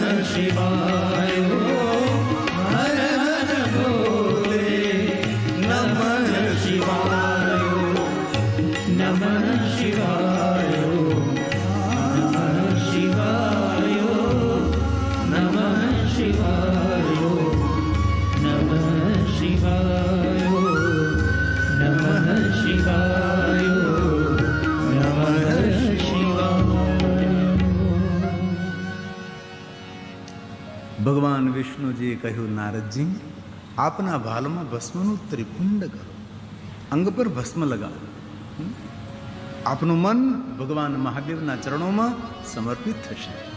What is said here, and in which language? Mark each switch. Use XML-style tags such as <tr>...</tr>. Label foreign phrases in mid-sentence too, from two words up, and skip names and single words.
<sa>शिवाय हर हर भोले नमः शिवाय नमः शिवाय नमः शिवाय नमः शिवाय नमः शिवाय नमः शिवाय नमः शिवाय</sa> <gu>ભગવાન વિષ્ણુજીએ કહ્યું, નારદજી, આપના ભાલમાં ભસ્મનું ત્રિપુંડ કરો, અંગ પર ભસ્મ લગાવો. આપનું મન ભગવાન મહાદેવના ચરણોમાં સમર્પિત થશે.</gu>